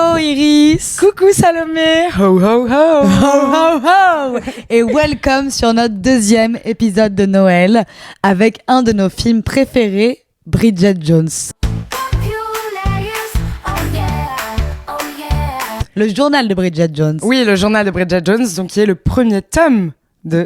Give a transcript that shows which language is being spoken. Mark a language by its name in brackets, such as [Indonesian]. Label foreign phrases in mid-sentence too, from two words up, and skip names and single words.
[French] Iris. Coucou Salomé. Ho ho ho. Ho ho ho. Et welcome sur notre deuxième épisode de Noël avec un de nos films préférés, Bridget Jones. Le journal de Bridget Jones. Oui, le journal de Bridget Jones, donc qui est le premier tome de